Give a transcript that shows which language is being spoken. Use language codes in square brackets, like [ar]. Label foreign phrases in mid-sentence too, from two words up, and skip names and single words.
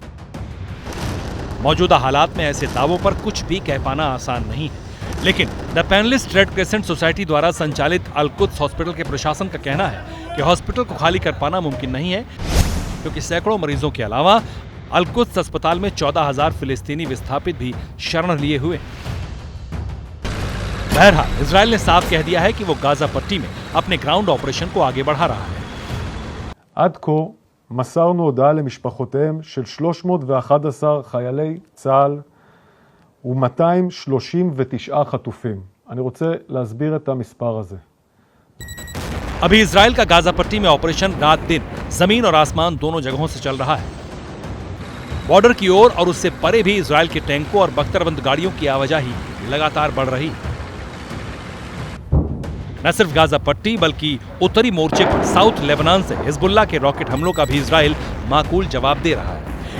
[hi] मौजूदा हालात में ऐसे दावों पर कुछ भी कह पाना आसान नहीं है, लेकिन द पैनलिस्ट रेड क्रेसेंट सोसाइटी द्वारा संचालित अल कुद्स हॉस्पिटल के प्रशासन का कहना है कि हॉस्पिटल को खाली कर पाना मुमकिन नहीं है, क्योंकि सैकड़ों मरीजों के अलावा अल कुद्स अस्पताल में 14,000 फिलिस्तीनी विस्थापित भी शरण लिए हुए हैं। बहरहाल इजराइल ने साफ कह दिया है कि वो गाजा पट्टी में अपने [en] ground operation [hi] को आगे बढ़ा रहा है। [he] עד כה מסרנו הודעה למשפחותיהם של 311 חיילי צה"ל ו-239 חטופים. אני רוצה להסביר את המספר הזה. [hi] अभी इजराइल का गाजा पट्टी में ऑपरेशन रात दिन जमीन और आसमान दोनों जगहों से चल रहा है। बॉर्डर की ओर और उससे परे भी इजराइल के टैंकों और बख्तरबंद गाड़ियों की आवाजाही लगातार बढ़ रही है। न सिर्फ गाजा पट्टी बल्कि उत्तरी मोर्चे पर साउथ लेबनान से हिजबुल्लाह के रॉकेट हमलों का भी इजराइल माकूल जवाब दे रहा है।